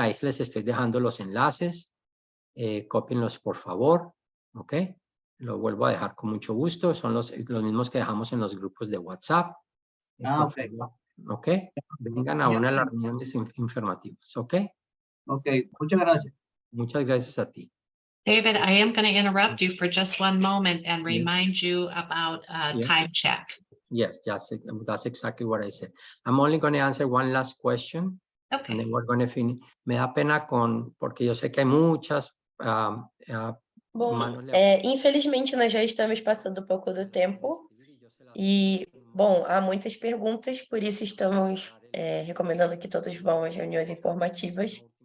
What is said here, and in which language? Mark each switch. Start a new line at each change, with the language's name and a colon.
Spanish: Ahí les estoy dejando los enlaces. Cópienlos, por favor, ¿ok? Lo vuelvo a dejar con mucho gusto. Son los mismos que dejamos en los grupos de WhatsApp. Ok. ¿Ok? Vengan a una de las reuniones informativas, ¿ok? Ok, muchas gracias. Muchas gracias a ti.
English: David, I am going to interrupt you for just one moment and remind you about a time check. Yes, that's exactly what I said. I'm only going to answer one last question. Okay. And then we're going to finish.
Spanish: Me da pena porque yo sé que hay muchas
Portuguese: Bom, infelizmente nós já estamos passando um pouco do tempo e, bom, há muitas perguntas, por isso estamos recomendando que todos vão às reuniões informativas.